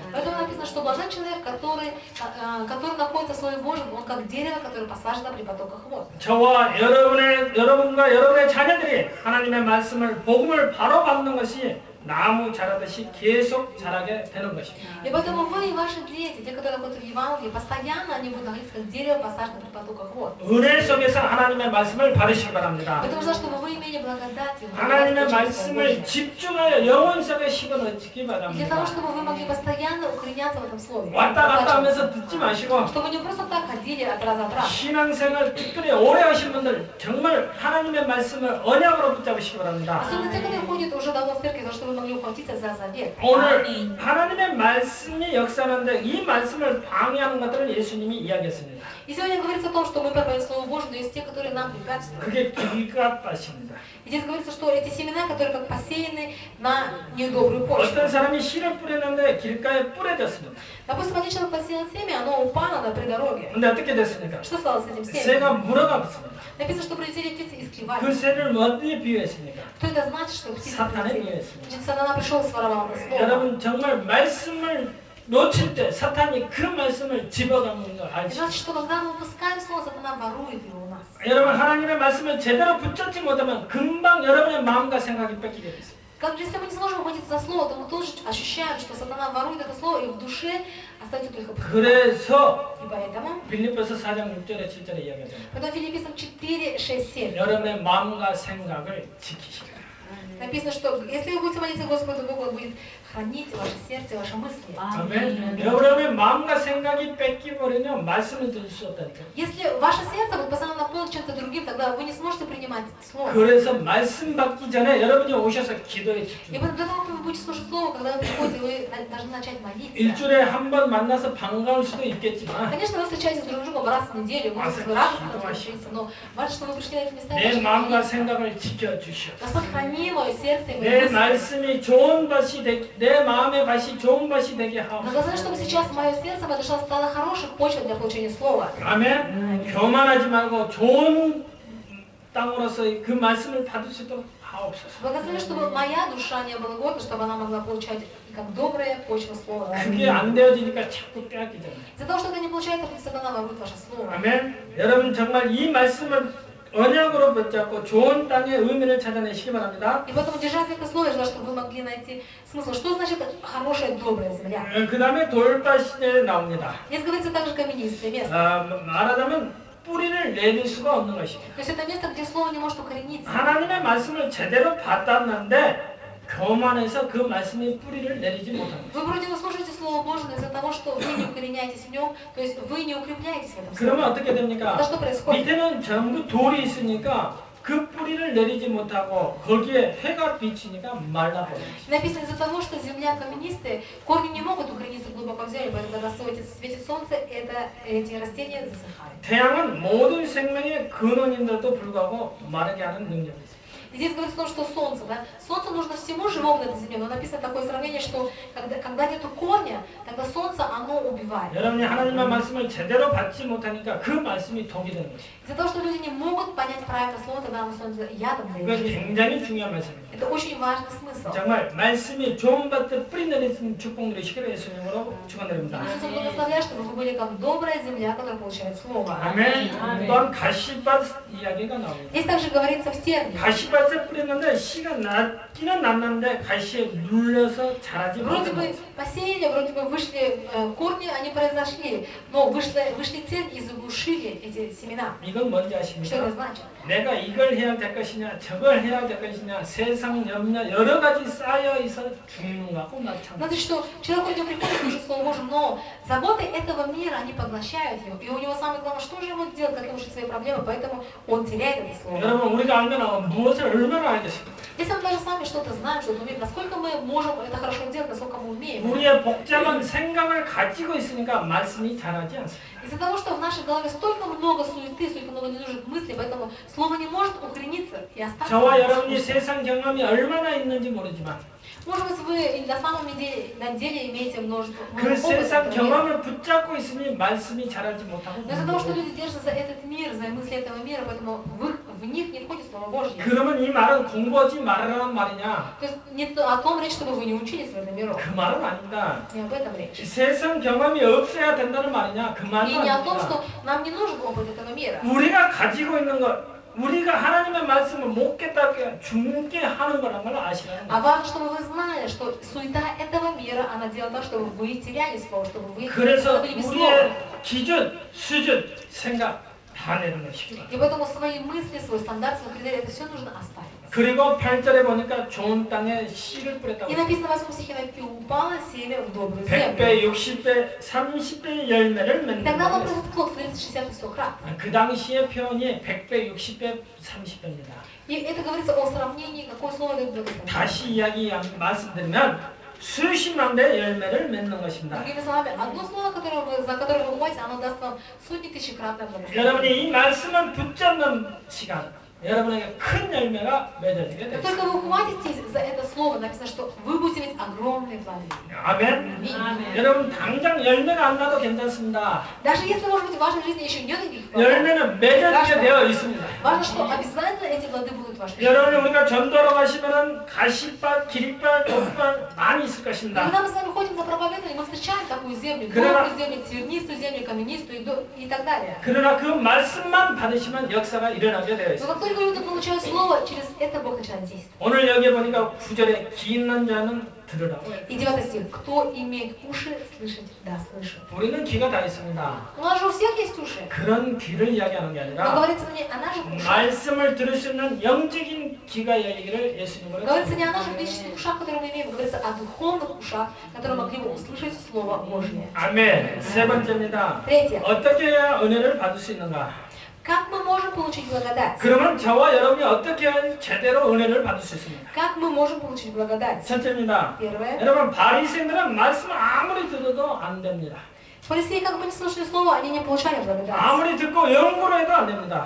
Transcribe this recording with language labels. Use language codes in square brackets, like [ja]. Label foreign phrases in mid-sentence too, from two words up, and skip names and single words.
[ru] Поэтому написано, что блажен человек, который находится в Слове Божьем, он как дерево, которое посажено при потоках вод. [ko] 저와 여러분과 여러분의 자녀들이 하나님의 말씀을 복음을 바로 받는 것이 나무 자라듯이 계속 자라게 되는 것입니다. [ru] И поэтому вы и ваши дети, те, которые находятся в Евангелии, постоянно они будут находиться как дерево, посажено при потоках вод. [ko] 은혜 속에서 하나님의 말씀을 받으시기 바랍니다. [ru] Поэтому важно, чтобы вы имели благодать. [ko] 하나님의 말씀을 집중하여 영혼 속에 심어넣기 [ru] И для того, [ko] 바랍니다. [ru] чтобы вы могли постоянно укореняться в этом слове. [ko] 왔다 갔다 하면서 듣지 마시고 [ru] Чтобы не просто так ходили от раза от раза. [ko] 신앙생활 특별히 오래 하신 분들 정말 하나님의 말씀을 언약으로 붙잡으시기 바랍니다. [ru] Особенно те, которые ходят уже давно в церковь, чтобы могли ухватиться за завет. [ko] 오늘 하나님의 말씀이 역사하는데 이 말씀을 방해하는 것들을 예수님이 이야기했습니다. [ru] И сегодня говорится о том, что мы проповедуем Слово Божие, но есть те, которые нам препятствуют. [ko] 그게 길갓밭입니다. [ru] И здесь говорится, что эти семена, которые как посеяны на недобрую почву. [ko] 어떤 사람이 씨를 뿌렸는데 길가에 뿌려졌습니다. [ru] Допустим, один человек посеял семя, оно упало на придороге. [ko] 근데 어떻게 됐습니까? [ru] Что стало с этим [ko] 새가 [ru] семенем? [ko] 물어갔습니다. [ru] Написано, что прилетели птицы и склевали. [ko] 그 새를 어디에 비유했습니까? [ru] Что это значит, что птицы [ko] 사탄에 [ru] прилетели? [ko] 비유했습니다. [ru] Значит, сатана пришел и своровал это слово. [ko] 여러분 정말 말씀을 놓칠 때 사탄이 그 말씀을 집어가는 거 [ru] Это [ko] 알죠? [ru] значит, что когда мы упускаем слово, сатана ворует его у нас. [ko] 여러분 하나님의 말씀을 제대로 붙잡지 못하면 금방 여러분의 마음과 생각이 뺏기게 됩니다. [ru] Как если мы не сможем ухватиться за слово, то мы тоже ощущаем, что сатана ворует это слово, и в душе остается только пустота. [ko] 그래서 [ru] И поэтому, [ko] 빌립보서 4장 6절에 7절에 이야기하잖아요. [ru] когда Филиппийцам 4, 6, 7 [ko] 여러분의 마음과 생각을 지키시라. [ru] написано, что если вы будете молиться Господу Богу, Он будет хранить ваше сердце, ваши мысли. [ko] 아멘. 여러분의 마음과 생각이 뺏기버리면 말씀을 들을 수 없다니까요. [ru] Если ваше сердце будет постоянно наполнено чем-то другим, тогда вы не сможете принимать слово. [ko] 그래서 말씀 받기 전에 여러분이 오셔서 기도에 [ru] И [ko] 집중해요. [ru] поэтому для того, как вы будете слушать слово, когда вы приходите, вы должны начать молиться. [ko] 일주일에 한 번 만나서 반가울 수도 있겠지만 [ru] Конечно, вы встречаетесь друг с другом раз в неделю, вы можете радостно встретиться, но важно, что вы пришли на эти места. и [ko] 내 [ru] начали [ko] 마음과 [ru] молиться. [ko] 생각을 지켜주시오. [ru] Господь, храни мое сердце и мои [ko] 내 [ru] мысли. [ko] 말씀이 좋은 밭이 되게, 내 마음의 밭이 좋은 밭이 되게 하옵소서. [ru] Благослови, чтобы сейчас мое сердце, моя душа стала хорошей почвой для получения слова. [ko] 아멘. 교만하지 말고 좋은 땅으로서 그 말씀을 받을 수 있도록 하옵소서. [ru] Благослови, чтобы моя душа не была горда, чтобы она могла получать как добрая почва слова. [ko] 그게 안 되어지니까 자꾸 빼앗기잖아요. [ru] Из-за того, что это не получается, сатана ворует ваше слово. [ko] 아멘. 여러분 정말 이 말씀을 언약으로 붙잡고 좋은 땅의 의미를 찾아내시기 바랍니다. [ru] И поэтому, держась это слово, я желаю, чтобы вы могли найти смысл. Что значит хорошая, добрая земля? [ko] 그 다음에 돌밭이 나옵니다. [ru] Здесь говорится также каменистое место. [ko] 말하자면 뿌리를 내릴 수가 없는 것이죠. [ru] То есть это место, где слово не может укорениться. [ko] 하나님의 말씀을 제대로 받았는데 교만해서 그 말씀이 뿌리를 내리지 못합니다. [ru] Вы вроде бы слушаете Слово Божие, но из-за того, что вы не укореняетесь в нем, то есть вы не укрепляетесь в этом слове. [ko] 그러면 어떻게 됩니까? [ru] Это что происходит? [ko] 밑에는 전부 돌이 있으니까 그 뿌리를 내리지 못하고 거기에 해가 비치니까 말라버려요. [ru] Написано из-за того, что земля каменистая, корни не могут укорениться глубоко в землю, поэтому когда светит солнце, эти растения засыхают. [ko] 태양은 모든 생명의 근원인데도 불구하고 마르게 하는 능력이 있어요. [ru] И здесь говорится о том, что солнце, да? Солнце нужно всему живому на этой земле, но написано такое сравнение, что когда нет корня, тогда солнце, оно убивает. [ko] 여러분이 하나님의 말씀을 제대로 받지 못하니까 그 말씀이 독이 되는 거죠. [ru] Из-за того, что люди не могут понять правильно слово, тогда оно становится ядом для [ko] 그건 [ru] их жизни. [ko] 굉장히 중요한 말씀입니다. [ru] Это очень важный смысл. [ko] 정말 말씀이 좋은 밭에 뿌리 내리는 축복 누리시기를 예수님으로 축원드립니다. [ru] Иисус благословляет, чтобы вы были как добрая земля, которая получает слово. [ko] 아멘. 또한 가시밭 이야기가 나옵니다. [ru] Здесь также говорится в термине. [ko] 가시밭에 뿌렸는데 씨가 났기는 났는데 가시에 눌려서 자라지 [ru] Вроде бы [ko] 못합니다. [ru] посеяли, вроде бы вышли корни, они произошли, но вышли тень и заглушили эти семена. [ko] 이건 뭔지 [ru] Что это [ko] 아십니까? [ru] значит? [ko] 내가 이걸 해야 될 것이냐 저걸 해야 될 것이냐 세상 염려 여러 가지 쌓여 있어 죽는 것하고 마찬가지. [ru] Значит, что человек вроде приходит, слушает Слово Божие, но заботы этого мира, они поглощают его. И у него самое главное, что же ему делать, как ему решить свои проблемы, поэтому он теряет это слово. [ko] 여러분 우리가 알면 무엇을 얼마나 알겠습니까? [ru] Если мы даже сами что-то знаем, что-то умеем, насколько мы можем это хорошо делать, насколько мы умеем. [ko] 우리의 복잡한 생각을 가지고 있으니까 말씀이 자라지 않습니다. [ru] Из-за того, что в нашей голове столько много суеты, столько много ненужных мыслей, поэтому слово не может укорениться и остаться. [ko] 저와 여러분이 세상 경험이 얼마나 있는지 모르지만 [ru] Может быть, вы на самом деле имеете множество [ko] 그 [ru] опыта, [ko] 세상 [ru] например. [ko] 경험을 붙잡고 있으니 말씀이 자라지 못하고 [ru] Но из-за того, что люди держатся за этот мир, за мысли этого мира, поэтому в них не входит Слово Божье. [ko] 그러면 이 말은 공부하지 말라는 말이냐? [ru] То есть не о том речь, чтобы вы не учились в этом мире. [ko] 그 말은 아니다. [ru] Не об этом речь. [ko] 세상 경험이 없어야 된다는 말이냐? 그 말은 [ru] И не о том, [ko] 아니다. [ru] что нам не нужен опыт этого мира. [ko] 우리가 가지고 있는 것, 우리가 하나님의 말씀을 못 깨닫게 죽게 하는 거란 걸 아시라는 [ru] А [ko] 거예요. [ru] важно, чтобы вы знали, что суета этого мира, она делает так, чтобы вы теряли Слово, чтобы вы [ko] 그래서 [ru] были без Слова. [ko] 우리의 기준, 수준, 생각 다 내려놓으시기 바랍니다. [ru] И поэтому свои мысли, свой стандарт, свой критерий, это все нужно оставить. [ko] 그리고 8절에 보니까 좋은 땅에 씨를 뿌렸다고 [ru] И [ko] 했어요. [ru] написано в 8 стихе, и упало семя в добрую [ko] 100배, [ru] землю. [ko] 60배, 30배 열매를 [ru] И [ko] 맺는 [ru] тогда оно [ko] 거예요. [ru] производит плод в 30, 60 и 100 крат. [ko] 그 당시의 표현이 100배, 60배, 30배입니다. [ru] И это говорится о сравнении, какое слово дает благословение. [ko] 다시 이야기 말씀드리면 수십만 배 열매를 맺는 것입니다. [ru] Другими словами, одно слово, за которое вы ухватите, оно даст вам сотни тысячекратное благословение. [ko] 여러분이 이 말씀을 붙잡는 시간, 여러분에게 큰 열매가 맺어지게 [ru] Как [ko] 됩니다. [ru] только вы ухватитесь за это слово, написано, что вы будете иметь огромные плоды. [ko] 아멘. [ru] Аминь. [ko] 여러분 당장 열매가 안 나도 괜찮습니다. [ru] Даже если, может быть, в вашей жизни еще нет никаких плодов, [ko] 열매는 맺어지게 되어 있습니다. [ru] важно, что обязательно эти плоды будут в вашей жизни. [ko] 여러분 우리가 전도하러 가시면은 가시밭, 기립밭, 독밭 많이 있을 것입니다. [ru] Когда мы с вами ходим на проповедование, мы встречаем такую землю, [ko] 그러나- [ru] добрую землю, тернистую землю, каменистую и так далее. [ko] 그러나 그 말씀만 받으시면 역사가 일어나게 되어 [ru] Но [ko] 있습니다. [ru] как только люди получают слово, через это Бог начинает действовать. [ko] 오늘 여기 보니까 9절에 귀 있는 자는 들으라고. [ru] И 9 стих. Кто имеет уши слышать, да, слышит. [ko] 우리는 귀가 다 있습니다. [ru] У нас же у всех есть уши. [ko] 그런 귀를 이야기하는 게 [ru] Но [ko] 아니라 [ru] говорится не о наших ушах. [ko] 말씀을 들을 수 있는 영적인 귀가 이야기를 예수님으로 [ru] Говорится не о наших физических ушах, которые мы имеем, говорится о духовных ушах, которые могли бы услышать Слово Божье. [ko] 아멘. 세 번째입니다. [ru] Третье. [ko] 어떻게 해야 은혜를 받을 수 있는가? [ru] Как мы можем получить благодать? [ko] 그러면 저와 여러분이 어떻게 해야 제대로 은혜를 받을 수 있습니까? [ru] Как мы можем получить благодать? [ko] 첫째입니다. [ru] Первое. [ko] 여러분 바리새인들은 말씀을 아무리 들어도 안 됩니다. [ru] Фарисеи, как бы не слушали Слово, они не получали благодать. [ko] 아무리 듣고 연구를 해도 안 됩니다.